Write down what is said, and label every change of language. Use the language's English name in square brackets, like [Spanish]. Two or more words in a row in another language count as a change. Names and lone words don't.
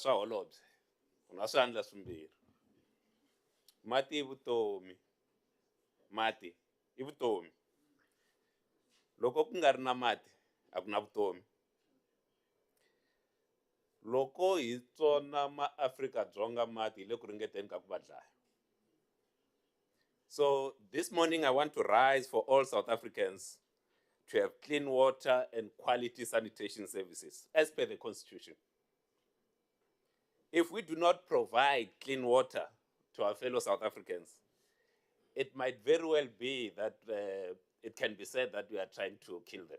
[Tsonga] swa holobye una swandla swimbirhi mati I vutomi mati I vutomi loko ku nga ri na mati a ku na vutomi loko hi tsona maAfrika-Dzonga mati hi le ku ringeteni ka ku va dlaya. [English] So this morning I want to rise for all South Africans to have clean water and quality sanitation services as per the Constitution. If we do not provide clean water to our fellow South Africans, it might very well be that it can be said that we are trying to kill them.